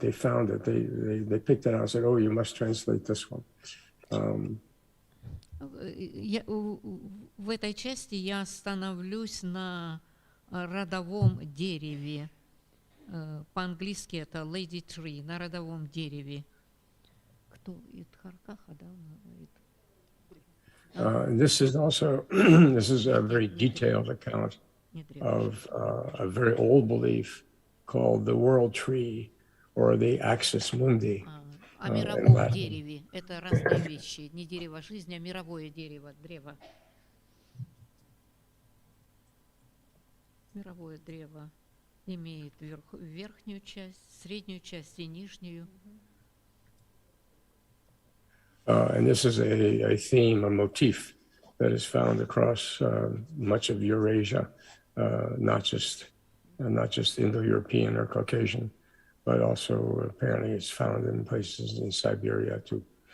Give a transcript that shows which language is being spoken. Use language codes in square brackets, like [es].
[en] They found it. They picked it out and said, oh, you must translate this one. [ru] В этой части я остановлюсь на родовом дереве. По-английски это Lady Tree, на родовом дереве. Кто? Идхаркаха, да, он говорит? [en] This is also, this is a very detailed account of a very old belief called the world tree or the axis mundi. [ru] О мировом дереве. Это разные вещи. Не дерево жизни, а мировое дерево, древо. Мировое древо имеет верхнюю часть, среднюю часть и нижнюю. [en] And this is a theme, a motif that is found across much of Eurasia, not just Indo-European or Caucasian, but also apparently it's found in places in Siberia too.